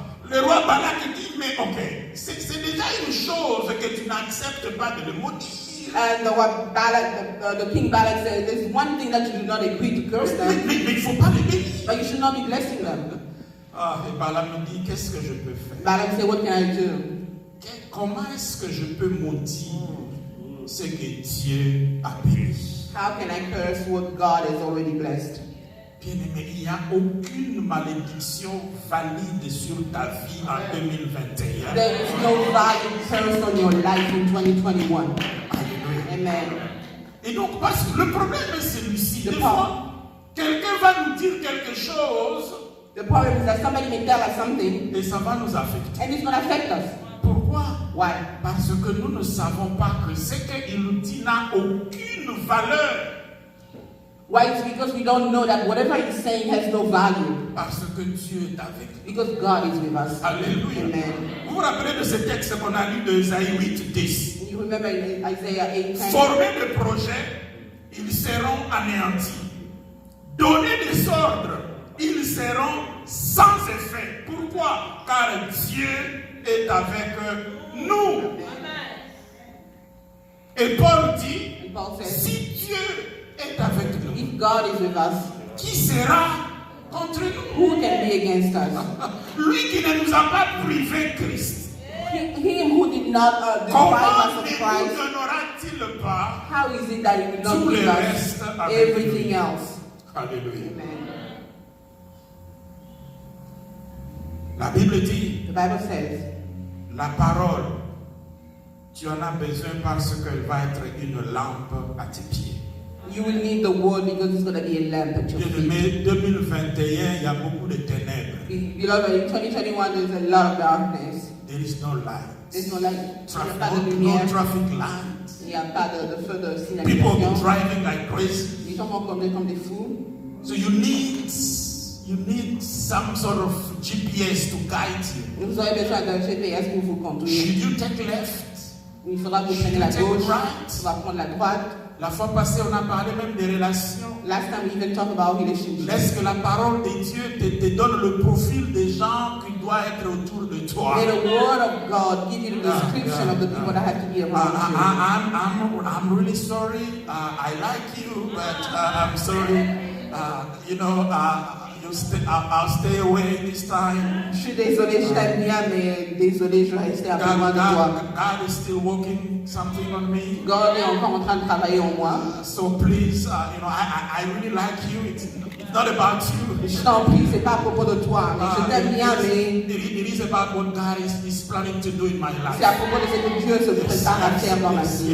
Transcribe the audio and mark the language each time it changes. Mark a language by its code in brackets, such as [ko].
[fr] Le roi Balak dit, mais ok, c'est déjà une chose que tu n'acceptes pas de le maudire. [en] And the King Balak said, there's one thing that you do not agree to curse them, [fr] Mais il ne faut pas le bénir. [en] but you should not be blessing them. [fr] Et Balaam dit, qu'est-ce que je peux faire? [en] Balaam said, what can I do? [fr] Comment est-ce que je peux maudire ce que Dieu a béni? [en] How can I curse what God has already blessed? [fr] Bien-aimé, il n'y a aucune malédiction valide sur ta vie en 2021. [en] There is no valid curse on your life in 2021. [fr] Alléluia. Amen. Et donc, parce que le problème est celui-ci. [en] The [fr] Des fois, quelqu'un va nous dire quelque chose. [en] The problem is that somebody may tell us something [fr] et ça va nous affecter. [en] and it's going to affect us. [fr] Pourquoi? [en] Why? [fr] Parce que nous ne savons pas que ce qu'il nous dit n'a aucune valeur. [en] Why? It's because we don't know that whatever he's saying has no value. [fr] Parce que Dieu est avec nous. [en] Because God is with us. [fr] Alléluia. Amen. Vous vous rappelez de ce texte qu'on a lu de Isaïe 8, 10. [en] You remember in Isaiah 8:10? [fr] Former des projets, ils seront anéantis. Donner des ordres, ils seront sans effet. Pourquoi? Car Dieu est avec nous. Et Paul dit, [en] And Paul says, [fr] si Dieu est avec nous, [en] if God is with us, [fr] qui sera contre nous? [en] who can be against us? [fr] Lui qui ne nous a pas privé Christ. [en] Him who did not deprive [fr] Comment [en] us [fr] ne [en] of [fr] nous [en] Christ, [fr] donnera-t-il pas [en] how is it that he will not [fr] tout le [en] give us [fr] reste avec [en] everything [fr] lui? [en] else? [fr] Alléluia. Amen. La Bible dit, [en] The Bible says, [fr] la parole, tu en as besoin parce qu'elle va être une lampe à tes pieds. [en] you will need the word because it's going to be a lamp at your feet. [fr] Mais 2021, il y a beaucoup de ténèbres. [en] Beloved, in 2021 there's a lot of darkness. There is no light. There's no light. [fr] Il n'y a pas de [en] No [fr] lumière. [en] traffic lights. [fr] Il n'y a pas de feu de [en] People [fr] signalisation. [en] driving like crazy. [fr] Les gens vont conduire comme des fous. [en] So you need some sort of GPS to guide you. [fr] Vous aurez besoin d'un GPS pour vous conduire. [en] Should you take left? [fr] Il faudra que vous preniez la [en] Take [fr] gauche. [en] right. [fr] On va prendre la droite. La fois passée, on a parlé même des relations. [en] Last time we even talked about relationships. [fr] Laisse que la parole de Dieu te donne le profil des gens qui doivent être autour de toi. [en] May the word of God give you the description of the people that have to be around you. I'm really sorry. I like you, but I'm sorry. I'll stay away this time. [fr] Je suis désolé, je t'aime bien, mais désolé, je vais rester un peu loin de toi. [en] God is still working something on me. [fr] God est encore en train de travailler en moi. [en] So please, I really like you. It's not about you. [fr] Je t'en prie, c'est pas à propos de toi, mais je t'aime bien, mais [en] It is about what God is planning to do in my life. [fr] c'est à propos de ce que Dieu se prépare à faire dans ma vie.